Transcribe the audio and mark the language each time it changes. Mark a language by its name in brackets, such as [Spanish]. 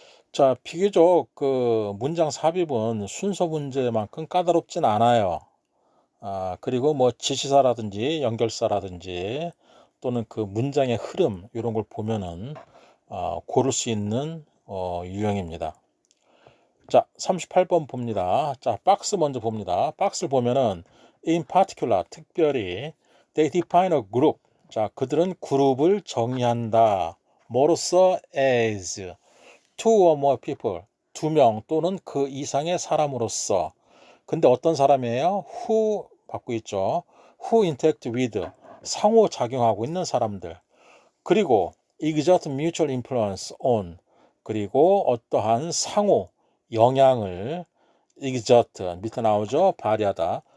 [Korean] 자, 비교적 문장 삽입은 순서 문제만큼 까다롭진 않아요. 그리고 뭐 지시사라든지 연결사라든지 또는 그 문장의 흐름 이런 걸 보면은 고를 수 있는 유형입니다. 자, 38번 봅니다. 자, 박스 먼저 봅니다. [English] 박스를 보면은 in particular [Korean] 특별히 [English] they define a group. [Korean] 자, 그들은 그룹을 정의한다. 뭐로써 [English] as two or more people. [Korean] 두 명 또는 그 이상의 사람으로서. 근데 어떤 사람이에요? who 받고 있죠. [English] who interact with [Korean] 상호작용하고 있는 사람들. 그리고 [English] exert mutual influence on [Korean] 그리고 어떠한 상호 영향을 exert 밑에 나오죠. 발휘하다.